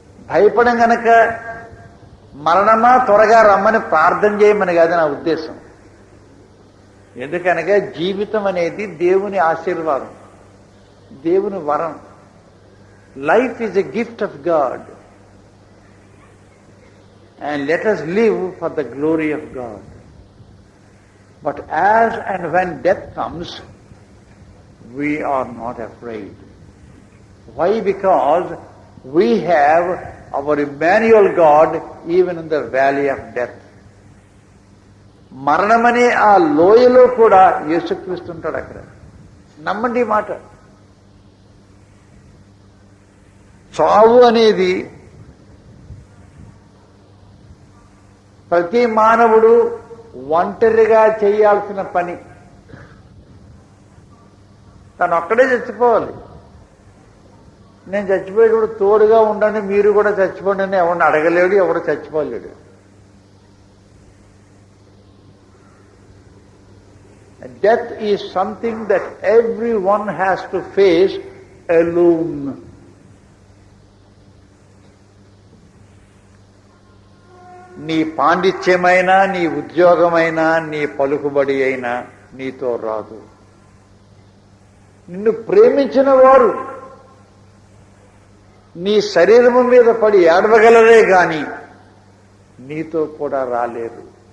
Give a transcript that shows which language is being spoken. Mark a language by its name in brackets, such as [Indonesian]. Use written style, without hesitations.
[Telugu] భయపడం గనక మరణమా త్వరగా రమ్మని ప్రార్థన చేయమని కాదు నా ఉద్దేశం. ఎందుకనగా జీవితం అనేది దేవుని ఆశీర్వాదం, దేవుని వరం. [English] Life is a gift of God and let us live for the glory of God. But as and when death comes, we are not afraid. Why? Because we have our Emmanuel God even in the valley of death. [Telugu] మరణమనే ఆ లోయలో కూడా యేసుక్రీస్తు ఉంటాడు. అక్కడ నమ్మండి మాట. చావు అనేది ప్రతి మానవుడు ఒంటరిగా చేయాల్సిన పని. తను ఒక్కడే చచ్చిపోవాలి. నేను చచ్చిపోయేటప్పుడు తోడుగా ఉండండి, మీరు కూడా చచ్చిపోండి అని ఎవరిని అడగలేడు, ఎవరు చచ్చిపోలేడు. [English] Death is something that everyone has to face alone. [Telugu] నీ పాండిత్యమైనా, నీ ఉద్యోగమైనా, నీ పలుకుబడి అయినా నీతో రాదు. నిన్ను ప్రేమించిన వారు నీ శరీరము మీద పడి ఏడవగలరే గాని నీతో కూడా రాలేరు.